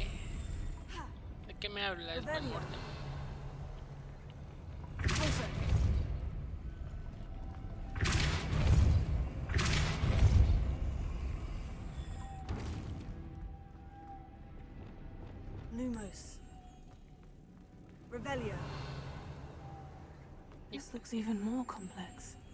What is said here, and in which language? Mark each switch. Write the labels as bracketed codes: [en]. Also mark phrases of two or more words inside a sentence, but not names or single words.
[es] ¿De qué me hablas, buen mortal? Lumos. Revelio. [en] This looks even more complex.